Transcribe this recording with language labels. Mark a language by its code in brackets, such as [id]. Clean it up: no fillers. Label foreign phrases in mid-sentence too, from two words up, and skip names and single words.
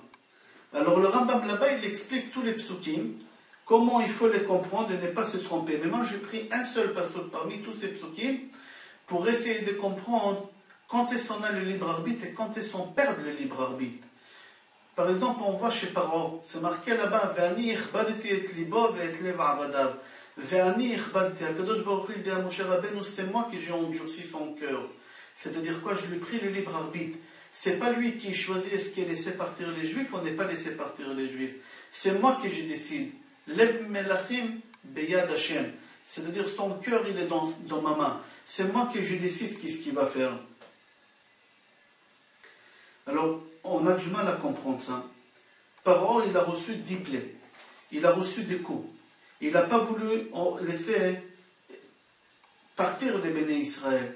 [fr] Alors le Rambam là-bas, il explique tous les psukim, comment il faut les comprendre et ne pas se tromper. Mais moi, j'ai pris un seul passage parmi tous ces psukim pour essayer de comprendre quand est-ce qu'on a le libre arbitre et quand est-ce qu'on perd le libre arbitre. Par exemple, on voit chez Paro, c'est marqué là-bas, [he] ואני הכבדתי את לבו ואת לב עבדיו. ואני הכבדתי, הקדוש ברוך הוא [fr] dit à Moshe Rabbeinu, c'est moi qui j'ai endurci son cœur. C'est-à-dire quoi? Je lui ai pris le libre arbitre. C'est pas lui qui choisit est-ce qu'il laissé partir les Juifs, on n'est pas laissé partir les Juifs. C'est moi qui je décide. [he] לב מלכים ביד ה. [fr] C'est-à-dire ton cœur, il est dans ma main. C'est moi qui je décide qu'est-ce qu'il va faire. Alors, on a du mal à comprendre ça. Paro, il a reçu 10 plaies. Il a reçu des coups. Il n'a pas voulu laisser partir les [he] בני ישראל.